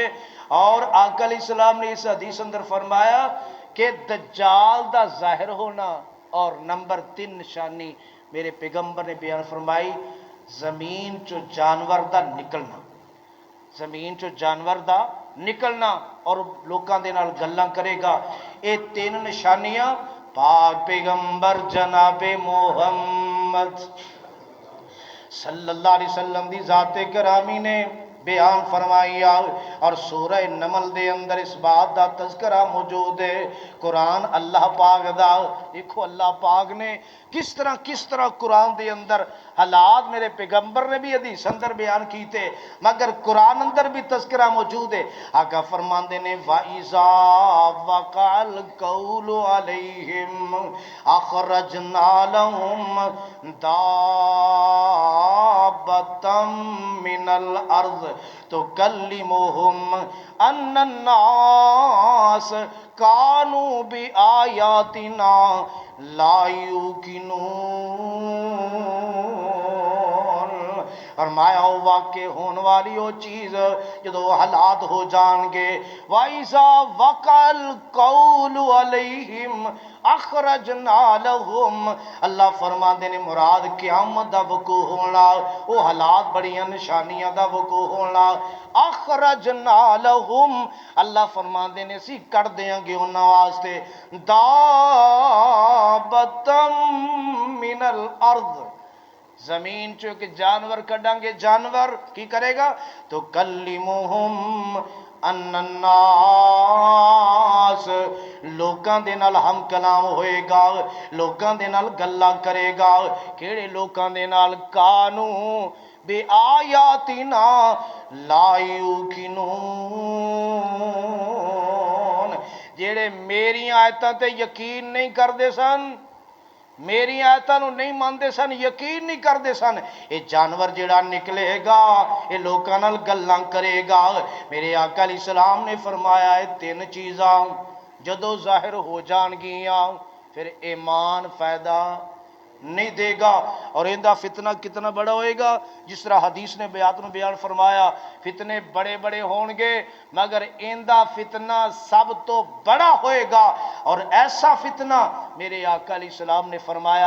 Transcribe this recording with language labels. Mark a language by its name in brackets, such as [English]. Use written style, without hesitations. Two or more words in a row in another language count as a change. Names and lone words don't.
[Punjabi] اور آقا [Arabic] علیہ السلام [Punjabi] نے اس حدیث اندر فرمایا کہ دجال دا ظاہر ہونا، اور نمبر 3 نشانی میرے پیغمبر نے بیان فرمائی، زمین چو جانور دا نکلنا، زمین چو جانور دا نکلنا اور لوکاں دے نال گلاں کرے گا۔ اے 3 نشانیاں پاک پیغمبر جناب محمد [Arabic] صلی اللہ علیہ وسلم [Punjabi] دی ذات کرامی نے بیان فرمائی، اور سورہ نمل دے اندر اس بات دا تذکرہ موجود ہے۔ قرآن اللہ پاک دا، دیکھو اللہ پاک نے کس طرح قرآن دے اندر حالات میرے پیغمبر نے بھی حدیث اندر بیان کیتے، مگر قرآن اندر بھی تذکرہ موجود ہے۔ آقا فرماندے نے [Arabic] وَإِذَا وَقَعَ الْقَوْلُ عَلَيْهِمْ أَخْرَجْنَا لَهُمْ دَابَّةً مِّنَ الْأَرْضِ تُكَلِّمُهُمْ أَنَّ النَّاسَ كَانُوا بِآيَاتِنَا لَا يُوقِنُونَ۔ [Punjabi] فرمایا وہ واقع ہون والی وہ چیز جدو حالات ہو جان گے، [Arabic] وَإِذَا وَقَعَ الْقَوْلُ عَلَيْهِمْ أَخْرَجْنَا لَهُمْ، [Punjabi] اللہ فرماندے نے مراد قیامت دا وقوع ہونا، وہ حالات بڑیاں نشانیاں دا وقوع ہونا۔ [Arabic] أَخْرَجْنَا لَهُمْ، [Punjabi] اللہ فرماندے نے اسی کر دیاں گے انہاں واسطے [Arabic] دابَّةً مِّنَ الْأَرْضِ، [Punjabi] زمین چو کہ جانور کڈاں گے، جانور کی کرے گا؟ [Arabic] تو کلمہم ان الناس، [Punjabi] لوکاں دے نال ہم کلام ہوئے گا، لوکاں دے نال گلاں کرے گا۔ کیڑے لوکاں دے نال؟ [Arabic] کانو بے آیاتنا لا یوقنون، [Punjabi] جیڑے میری آیتاں تے یقین نہیں کردے سن، میری آیتاں نو نہیں ماندے سن، یقین نہیں کردے سن، یہ جانور جڑا نکلے گا یہ لوکاں نال گلاں کرے گا۔ میرے آقا [Arabic] علیہ السلام [Punjabi] نے فرمایا ہے 3 چیزاں جدو ظاہر ہو جان گیاں پھر ایمان فائدہ نہیں دے گا، اور اندہ فتنہ کتنا بڑا ہوئے گا، جس طرح حدیث نے بیان فرمایا فتنے بڑے بڑے ہون گے، مگر اندہ فتنہ سب تو بڑا ہوئے گا، اور ایسا فتنہ میرے آقا [Arabic] علیہ السلام [Punjabi] نے فرمایا